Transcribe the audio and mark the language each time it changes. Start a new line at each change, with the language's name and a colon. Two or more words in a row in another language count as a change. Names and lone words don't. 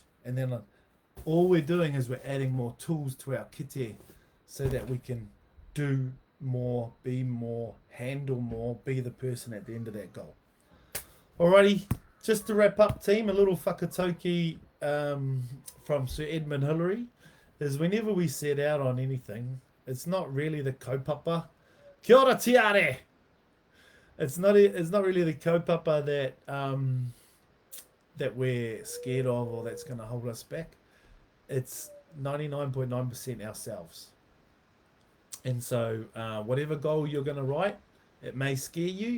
English: And then all we're doing is we're adding more tools to our kite so that we can do more, be more, handle more, be the person at the end of that goal. Alrighty, just to wrap up, team, a little whakatauki from Sir Edmund Hillary is, whenever we set out on anything, it's not really the kaupapa.
Māori: Kia ora tiare!
English: It's not really the kaupapa that we're scared of or that's going to hold us back. It's 99.9% ourselves. And so whatever goal you're going to write, it may scare you.